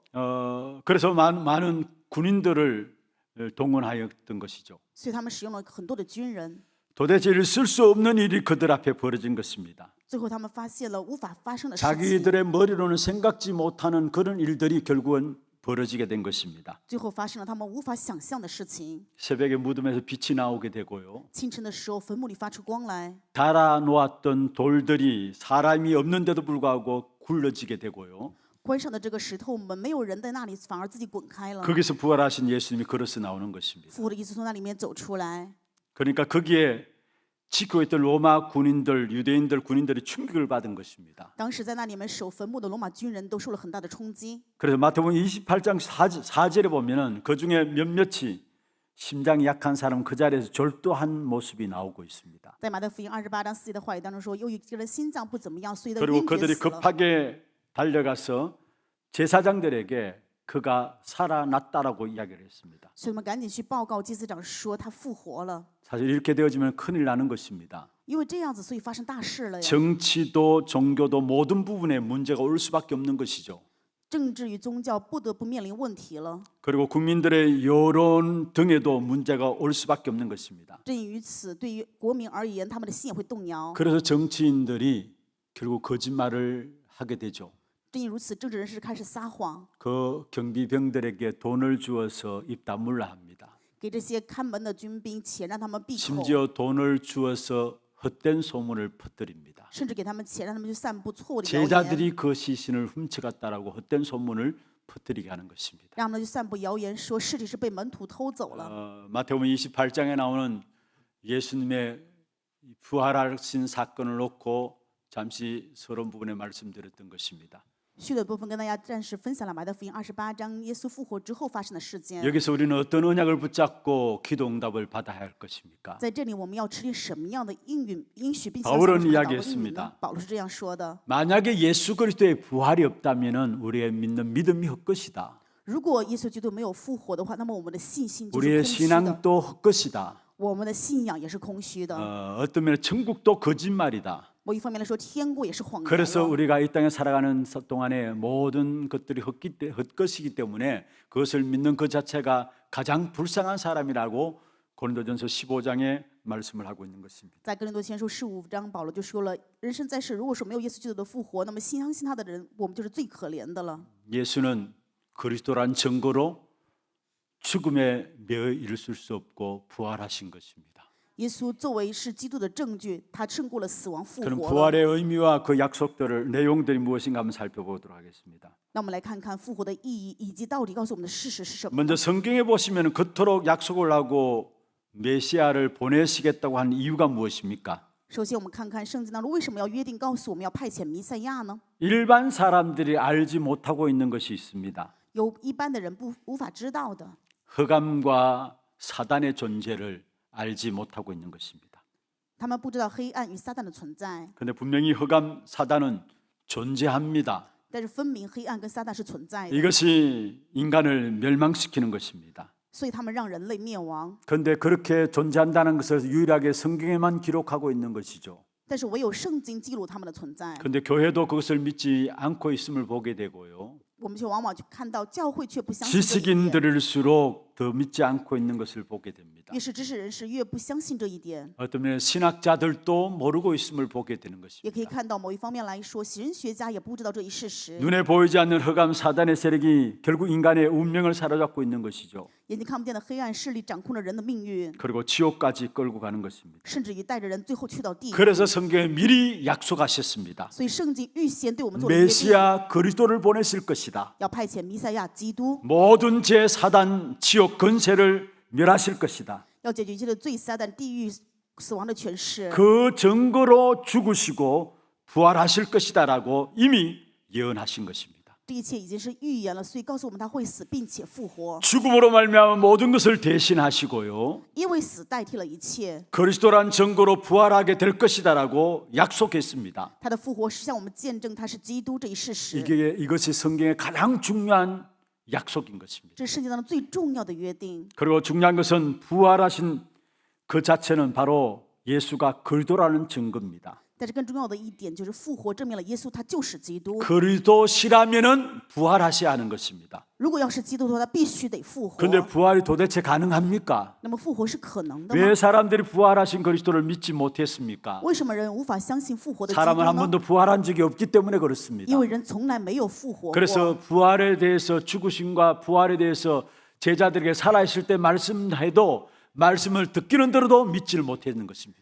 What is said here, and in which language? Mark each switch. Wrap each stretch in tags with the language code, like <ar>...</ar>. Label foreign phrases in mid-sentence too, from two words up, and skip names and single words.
<ko>그래서 많은 군인들을 동원하였던 것이죠.</ko> <zh>所以他们使用了很多的军人。</zh> <ko>도대체 있을 수 없는 일이 그들 앞에 벌어진 것입니다.</ko> <zh>最后他们发现了无法发生的事情。</zh> <ko>자기들의 머리로는 생각지 못하는 그런 일들이 결국은 벌어지게 된 것입니다.</ko> <zh>最后发生了他们无法想象的事情。</zh> <ko>새벽에 무덤에서 빛이 나오게 되고요.</ko> <zh>清晨的时候，坟墓里发出光来，</zh> <ko>달아 놓았던 돌들이 사람이 없는데도 불구하고 굴러지게 되고요.</ko> <zh>关上的这个石头门没有人在那里，反而自己滚开了。</zh> <ko>거기서 부활하신 예수님이 걸어서 나오는 것입니다.</ko> <zh>复活的耶稣从那里面走出来，</zh> <ko>그러니까 거기에 지키고 있던 로마 군인들, 유대인들 군인들이 충격을 받은 것입니다.</ko> <zh>当时在那里面守坟墓的罗马军人都受了很大的冲击。</zh> <ko>그래서 마태복음 28장 4절에 보면은 그 중에 몇몇이 심장이 약한 사람 그 자리에서 졸도한 모습이 나오고 있습니다.</ko> <zh>在马太福音28章4节的话语当中说，有一个人心脏不怎么样，所以他</zh> <ko>그리고</ko> <zh>晕厥</zh> <ko>그들이</ko> <zh>死了。</zh> <ko>급하게 달려가서 제사장들에게 그가 살아났다라고 이야기를 했습니다.</ko> <zh>所以我们赶紧去报告祭司长说他复活了，</zh> <ko>사실 이렇게 되어지면 큰일 나는 것입니다.</ko> <zh>因为这样子，所以发生大事了呀。</zh> <ko>정치도 종교도 모든 부분에 문제가 올 수밖에 없는 것이죠.</ko> <zh>政治与宗教不得不面临问题了。</zh> <ko>그리고 국민들의 여론 등에도 문제가 올 수밖에 없는 것입니다.</ko> <zh>正于此，对于国民而言，他们的心也会动摇。</zh> <ko>그래서 정치인들이 결국 거짓말을 하게 되죠.</ko> <zh>正因如此，政治人士开始撒谎，</zh> <ko>그 경비병들에게 돈을 주어서 입 다물라 합니다.</ko> <zh>给这些看门的军兵钱让他们闭口，</zh> <ko>심지어 돈을 주어서 헛된 소문을 퍼뜨립니다.</ko> <zh>甚至给他们钱让他们去散布错误的谣言，</zh> <ko>제자들이 그 시신을 훔쳐갔다라고 헛된 소문을 퍼뜨리게 하는 것입니다.</ko> <zh>让他们去散布谣言，说尸体是被门徒偷走了。</zh> <ko>마태복음 28장에 나오는 예수님의 부활하신 사건을 놓고 잠시 서론 부분에 말씀드렸던 것입니다.</ko> <zh>序的部分跟大家暂时分享了马太福音28章耶稣复活之后发生的事件。</zh> <ko>여기서 우리는 어떤 언약을 붙잡고 기도 응답을 받아야 할 것입니까?</ko> <zh>在这里我们要持定什么样的应许，并且</zh> <ko>바울은</ko> <zh>要享受祷告应允</zh> <ko>이야기했습니다.</ko> <zh>呢？保罗是这样说的：</zh> <ko>만약에 예수 그리스도의 부활이 없다면은 우리의 믿는 믿음이 헛것이다.</ko> <zh>如果耶稣基督没有复活的话，那么我们的信心就是</zh> <ko>우리의</ko> <zh>空虚的，</zh> <ko>신앙도 헛것이다.</ko> <zh>我们的信仰也是空虚的。</zh> <ko>어떤 면에 천국도 거짓말이다.</ko> <zh>某一方面来说，天国也是谎言</zh> <ko>그래서</ko> <zh>了。</zh> <ko>우리가 이 땅에 살아가는 동안에 모든 것들이 헛것이기 때문에 그것을 믿는 그 자체가 가장 불쌍한 사람이라고 고린도전서 15장에 말씀을 하고 있는 것입니다.</ko> <zh>在哥林多前书15章，保罗就说了：人生在世，如果说没有耶稣基督的复活，那么相信他的人，我们就是最可怜的了。</zh> <ko>예수는 그리스도란 증거로 죽음에 매여 있을 수 없고 부활하신 것입니다.</ko> <zh>耶稣作为是基督的证据，他胜过了死亡，复</zh> <ko>그럼</ko> <zh>活了。</zh> <ko>부활의 의미와 그 약속들을 내용들이 무엇인가 한번 살펴보도록 하겠습니다.</ko> <zh>那我们来看看复活的意义，以及到底告诉我们的事实是什么。</zh> <ko>먼저 성경에 보시면 그토록 약속을 하고 메시아를 보내시겠다고 한 이유가 무엇입니까?</ko> <zh>首先，我们看看圣经当中为什么要约定告诉我们要派遣弥赛亚呢？</zh> <ko>일반 사람들이 알지 못하고 있는 것이 있습니다.</ko> <zh>有一般的人无法知道的，</zh> <ko>흑암과 사단의 존재를 알지 못하고 있는 것입니다.</ko> <zh>他们不知道黑暗与撒旦的存在，</zh> <ko>그런데 분명히 흑암, 사단은 존재합니다.</ko> <zh>但是分明黑暗跟撒旦是存在的，</zh> <ko>이것이 인간을 멸망시키는 것입니다.</ko> <zh>所以他们让人类灭亡。</zh> <ko>그런데 그렇게 존재한다는 것을 유일하게 성경에만 기록하고 있는 것이죠.</ko> <zh>但是唯有圣经记录他们的存在，</zh> <ko>그런데 교회도 그것을 믿지 않고 있음을 보게 되고요.</ko> <zh>我们却往往去看到教会却不相信这一点，</zh> <ko>지식인들일수록 더 믿지 않고 있는 것을 보게 됩니다.</ko> <zh>越是知识人士越不相信这一点。</zh> <ko>어떤 면에 신학자들도 모르고 있음을 보게 되는</ko> <zh>也可以</zh> <ko>것입니다.</ko> <zh>看到某一方面来说，神学家也不知道这一事实，</zh> <ko>눈에 보이지 않는 흑암 사단의 세력이 결국 인간의 운명을 사로잡고 있는 것이죠.</ko> <zh>眼睛看不见的黑暗势力掌控着人的命运，</zh> <ko>그리고 지옥까지 끌고 가는 것입니다.</ko> <zh>甚至于带着人最后去到地狱。</zh> <ko>그래서 성경에 미리 약속하셨습니다.</ko> <zh>所以圣经预先对我们做了约定，</zh> <ko>메시아 그리스도를 보내실 것이다.</ko> <zh>要派遣弥赛亚基督，</zh> <ko>모든 죄 사단 지옥 권세를 멸하실 것이다.</ko> <zh>要解决一切的罪、撒旦、地狱、死亡的权势。</zh> <ko>그 증거로 죽으시고 부활하실 것이다라고 이미 예언하신 것입니다.</ko> <zh>这一切已经是预言了，所以告诉我们他会死并且复活，</zh> <ko>죽음으로 말미암아 모든 것을 대신하시고요.</ko> <zh>因为死代替了一切。</zh> <ko>그리스도란 증거로 부활하게 될 것이다라고 약속했습니다.</ko> <zh>他的复活是向我们见证他是基督这一事实，</zh> <ko>이것이 성경의 가장 중요한 약속인 것입니다.</ko> <zh>这是圣经当中最重要的约定。</zh> <ko>그리고 중요한 것은 부활하신 그 자체는 바로 예수가 그리스도라는 증거입니다.</ko> <zh>但是更重要的一点就是复活证明了耶稣他就是基督。</zh> <ko>그리스도시라면은 부활하셔야 하는 것입니다.</ko> <zh>如果要是基督的话，他必须得复活。</zh> <ko>그런데 부활이 도대체 가능합니까?</ko> <zh>那么复活是可能的吗？</zh> <ko>왜 사람들이 부활하신 그리스도를 믿지 못했습니까?</ko> <zh>为什么人无法相信复活的基督</zh> <ko>사람은 한</ko> <zh>呢？</zh> <ko>번도 부활한 적이 없기 때문에 그렇습니다.</ko> <zh>因为人从来没有复活过。</zh> <ko>그래서 부활에 대해서 죽으심과 부활에 대해서 제자들에게 살아있을 때 말씀해도 말씀을 듣기는 들어도 믿지를 못했는 것입니다.</ko>